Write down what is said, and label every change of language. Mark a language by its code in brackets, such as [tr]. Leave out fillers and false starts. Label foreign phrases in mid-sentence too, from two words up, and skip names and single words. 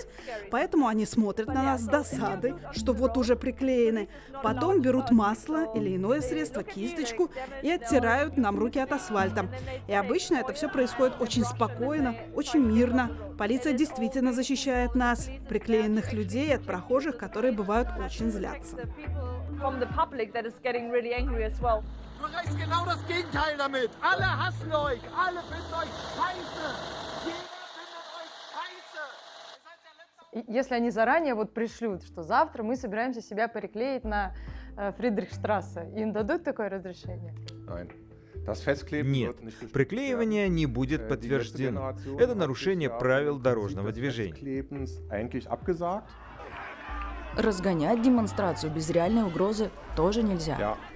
[ru] Поэтому они смотрят на нас с досады, что вот уже приклеены. Потом берут масло или иное средство, кисточку, и оттирают нам руки от асфальта. И обычно это все происходит очень спокойно, очень мирно. Полиция действительно защищает нас, приклеенных людей, от прохожих, которые бывают очень злятся. [de] Du erreichst genau das Gegenteil damit. Alle hassen euch, alle finden euch scheiße. Jeder findet euch scheiße. [ru] Если они заранее вот пришлют, что завтра мы собираемся себя приклеить на Фридрихштрассе, им дадут такое разрешение? Нет, приклеивание не будет подтверждено. Это нарушение правил дорожного движения. Разгонять демонстрацию без реальной угрозы тоже нельзя.